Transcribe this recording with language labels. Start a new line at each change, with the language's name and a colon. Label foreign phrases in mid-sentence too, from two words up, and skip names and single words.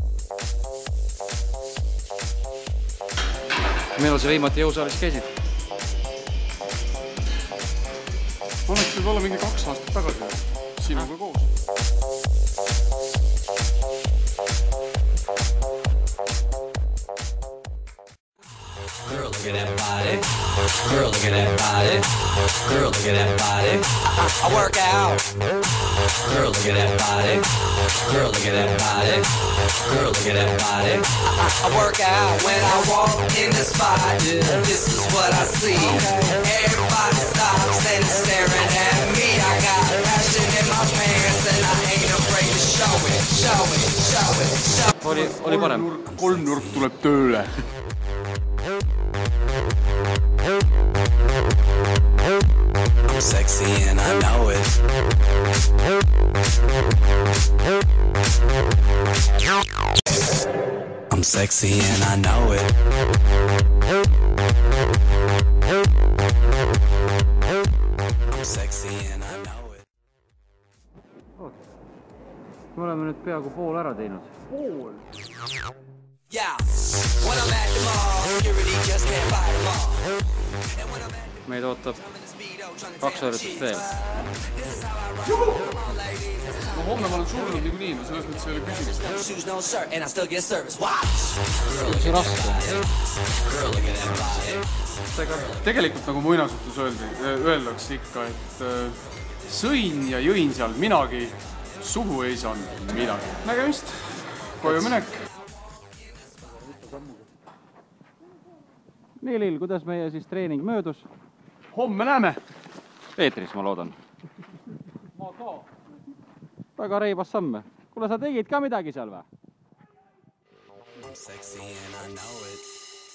Estonian: Millal sa viimati jõusaalis käisid? Oleks võib olla mingi 2 aastat tagasi sinuga koos.
English: Girl, look at that body. Girl, look at that body. Girl, look at that body. I work out. Girl, look at that body. Girl, look at that body. Girl, look at that body. I work out when I walk in the spot. This is what I see. Everybody stops and is staring at me. I got passion in my pants and I ain't afraid to show it. Show it, show it, show it.
Estonian: Oli parem. Kolmnurk tuleb tööle.
English: I'm sexy and I know it. I'm sexy and I know it. I'm sexy and I know it.
Estonian: Me oleme nüüd peaaegu pool ära teinud. Pool?
English: Yeah, when I'm at the mall, security just can't fight them all.
Estonian: Meid ootab 2 harjutust veel. No homme ma olen surnud niikuinii, selles mõttes ei ole küsimust.
English: No shoes, no shirt, and I still get service. Watch!
Estonian: See raske. Tegelikult nagu muinasutus öeldakse ikka, et sõin ja jõin seal minagi, suhu ei saanud midagi. Nägemist, koju minek. Nii, Lill, kuidas meie siis treening möödus? Homme näeme. Eetris, ma loodan. Ma ka. Väga reibas samme. Kuule, sa tegid ka midagi seal või?
English: I'm sexy and I know it.